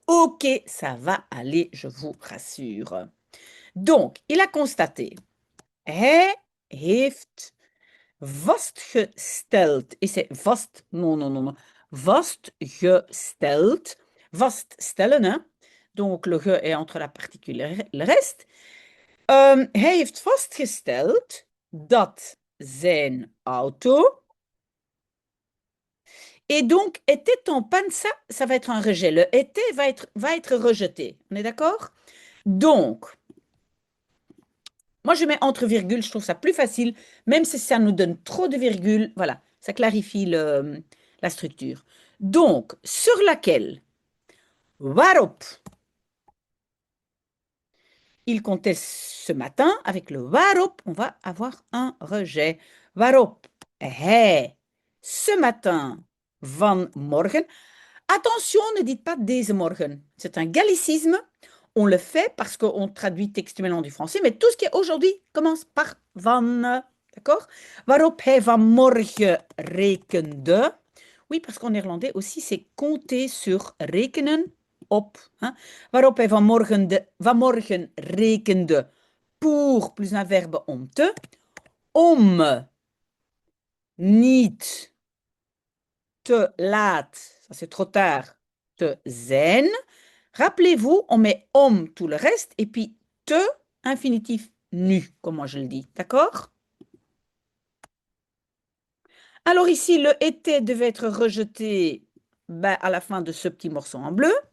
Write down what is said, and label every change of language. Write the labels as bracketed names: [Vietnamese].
[French] Ok, ça va aller, je vous rassure. Donc, il a constaté. [Dutch] Hij heeft vastgesteld. [French] Et c'est vast, non, non, non, non. Vastgesteld. Vaststellen, hein. Donc, le ge est entre la particule et le reste. [Dutch] Hij heeft vastgesteld dat zijn auto. [French] Et donc, était en panne, ça va être un rejet. Le était va être rejeté. On est d'accord? Donc, moi, je mets entre virgules, je trouve ça plus facile, même si ça nous donne trop de virgules. Voilà, ça clarifie la structure. Donc, sur laquelle, waarop, il comptait ce matin, avec le waarop, on va avoir un rejet. [Dutch] Waarop, hij, [French] ce matin, [Dutch] vanmorgen. [French] Attention, ne dites pas [Dutch] deze morgen. [French] C'est un gallicisme. On le fait parce qu'on traduit textuellement du français, mais tout ce qui est aujourd'hui commence par van. D'accord? [Dutch] Waarop hij vanmorgen rekende. [French] Oui, parce qu'en néerlandais aussi, c'est compter sur [Dutch] rekenen op. [French] Hein? [Dutch] Waarop hij vanmorgen rekende [French] pour, plus un verbe [Dutch] om te, om niet te laat, [French] ça c'est trop tard, [Dutch] te zijn. [French] Rappelez-vous, on met om tout le reste et puis te, infinitif nu, comme moi je le dis. D'accord? Alors ici, le était devait être rejeté à la fin de ce petit morceau en bleu.